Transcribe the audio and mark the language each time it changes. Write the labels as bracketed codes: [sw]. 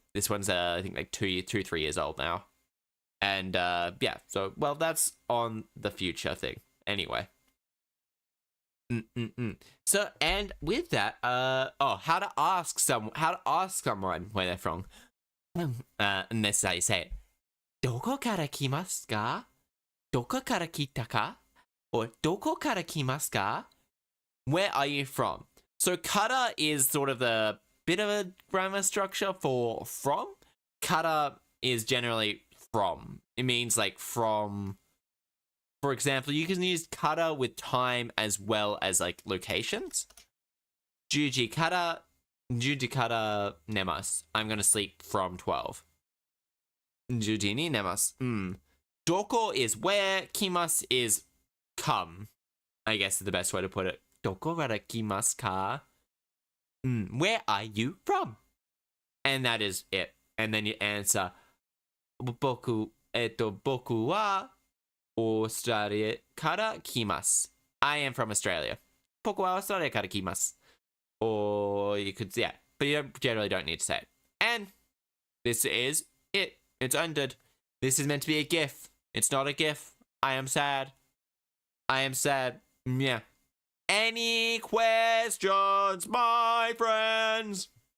[en] This one's, I think, like 3 years old now. And, yeah, so, well, that's on the future thing. Anyway. So, and with that, how to ask someone where they're from. And this is how you say it. [ja] どこから来ますか?どこから来たか? Or どこから来ますか? [en] Where are you from? So kara is sort of the bit of a grammar structure for from. Kara is generally from. It means like from. For example, you can use kara with time as well as like locations. [ja] 10時から寝ます. [en] I'm gonna sleep from 12. [ja] 10時に寝ます. [en] Doko is where, kimasu is come. I guess is the best way to put it. [ja] どこから来ますか? [en] Where are you from? And that is it. And then you answer, [ja] 僕はオーストラリアから来ます. [en] I am from Australia. [ja] 僕はオーストラリアから来ます. [en] Or you could, yeah, but you generally don't need to say it. And this is it. It's ended. This is meant to be a GIF. It's not a GIF. I am sad. Yeah. Any questions, my friends?